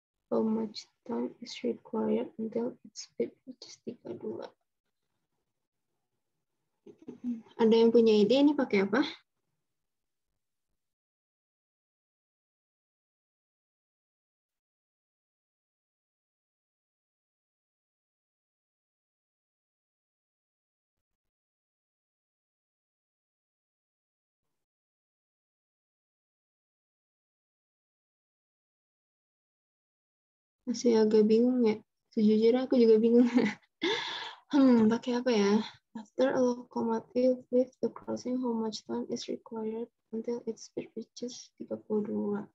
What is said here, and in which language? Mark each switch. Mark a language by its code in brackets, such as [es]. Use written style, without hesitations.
[en] How much time is required until its speed reaches 32? [id] Ada yang punya ide ini pakai apa? Masih agak bingung ya. Sejujurnya aku juga bingung. Pakai apa ya? [en] After a locomotive leaves the crossing, how much time is required until its speed reaches 32?